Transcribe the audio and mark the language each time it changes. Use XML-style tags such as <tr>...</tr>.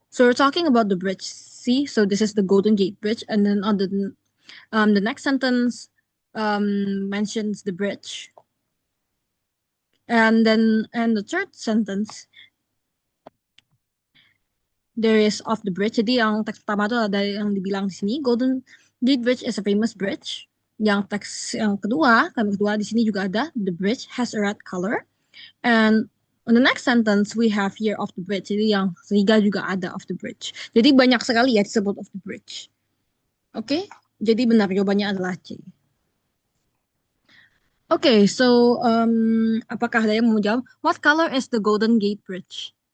<en>So we're talking about the bridge. See, so this is the Golden Gate Bridge, and then on the next sentence mentions the bridge, and the third sentence there is off the bridge.</en> <id>Jadi yang teks pertama tuh ada yang dibilang di sini</id> <en>Golden Gate Bridge is a famous bridge.</en> <id>Yang teks yang kedua, kalimat kedua di sini juga ada</id> <en>the bridge has a red color. And on the next sentence we have here off the bridge.</en> <id>Jadi yang ketiga juga ada</id> <en>off the bridge.</en> <id>Jadi banyak sekali ya disebut off the bridge. Oke, jadi benar jawabannya adalah C. Oke, so apakah ada yang mau jawab?</id> <en>What color is the Golden Gate Bridge?</en>